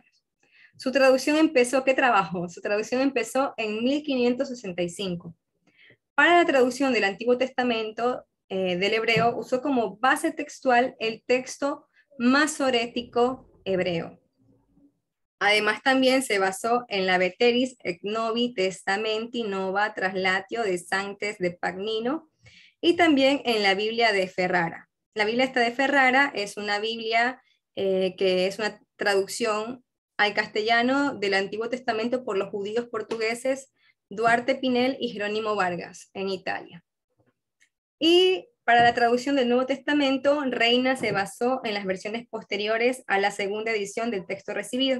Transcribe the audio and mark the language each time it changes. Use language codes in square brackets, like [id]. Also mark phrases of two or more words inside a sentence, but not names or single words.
[es] Su traducción empezó, ¿qué trabajó? Su traducción empezó en 1565. Para la traducción del Antiguo Testamento del hebreo, usó como base textual el texto masorético hebreo. Además, también se basó en la Veteris et Novi Testamenti Nova Translatio de Sanctes de Pagnino y también en la Biblia de Ferrara. La Biblia esta de Ferrara es una Biblia que es una traducción al castellano del Antiguo Testamento por los judíos portugueses Duarte Pinel y Jerónimo Vargas en Italia. Y para la traducción del Nuevo Testamento, Reina se basó en las versiones posteriores a la segunda edición del texto recibido.